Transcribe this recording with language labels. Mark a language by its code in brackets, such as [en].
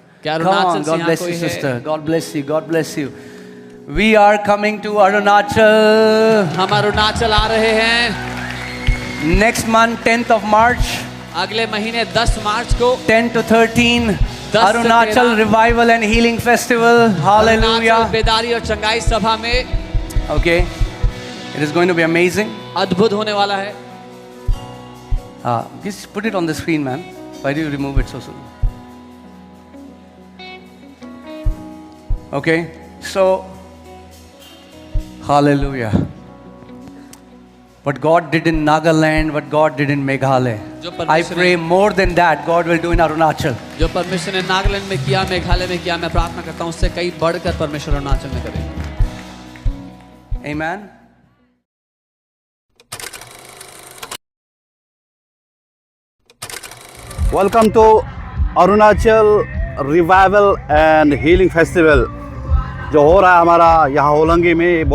[en] Come on, God bless you, sister. God bless you. God bless you. We are coming to Arunachal. [hi] हम अरुणाचल आ रहे हैं [en] Next month, 10th of March, [hi] अगले महीने 10 मार्च को [en] 10 to 13, [hi] 10 से [en] Arunachal [hi] 13 [en] Revival and Healing Festival. Hallelujah. [hi] Arunachal बेदारी और चंगाई सभा में [en] Okay, it is going to be amazing. [hi] अद्भुत होने वाला है. [en] Just put it on the screen, man. Why do you remove it so soon? Okay, so hallelujah. What God did in Nagaland, what God did in Meghalaya, I pray more than that God will do in Arunachal. [hi] जो परमेश्वर ने नागालैंड में किया, मेघालय में किया, मैं प्रार्थना करता हूँ उससे कई बढ़कर परमेश्वर अरुणाचल में करे. [en] Amen. Welcome to [hi] Arunachal revival and healing festival जो हो रहा है हमारा यहाँ होलंगी में.